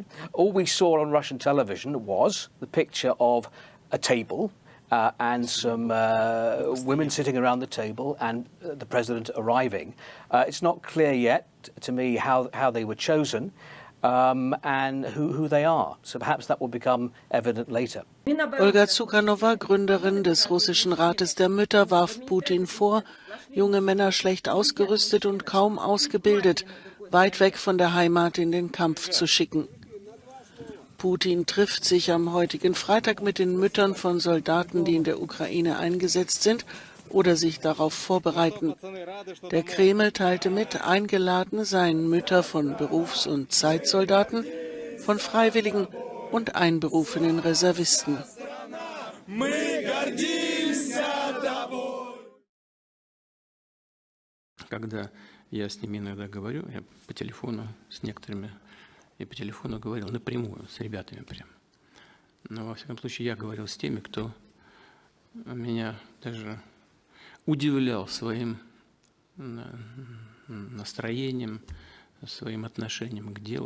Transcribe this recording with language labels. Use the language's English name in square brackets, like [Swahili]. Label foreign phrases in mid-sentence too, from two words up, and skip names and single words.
[English] All we saw on Russian television was the picture of a table and some women sitting around the table and the president arriving. It's not clear yet to me how they were chosen. And who they are. So perhaps that will become evident later. [German] Olga Zukanova, Gründerin des russischen Rates der Mütter, warf Putin vor, junge Männer schlecht ausgerüstet und kaum ausgebildet, weit weg von der Heimat in den Kampf zu schicken. Putin trifft sich am heutigen Freitag mit den Müttern von Soldaten, die in der Ukraine eingesetzt sind oder sich darauf vorbereiten. Der Kreml teilte mit, eingeladen seien Mütter von Berufs- und Zeitsoldaten, von Freiwilligen und einberufenen Reservisten. [Russian] Когда я с ними иногда говорю, я по телефону с некоторыми, я по телефону говорил напрямую с ребятами прям. Но во всяком случае я говорил с теми, кто меня даже удивлял своим настроением, своим отношением к делу.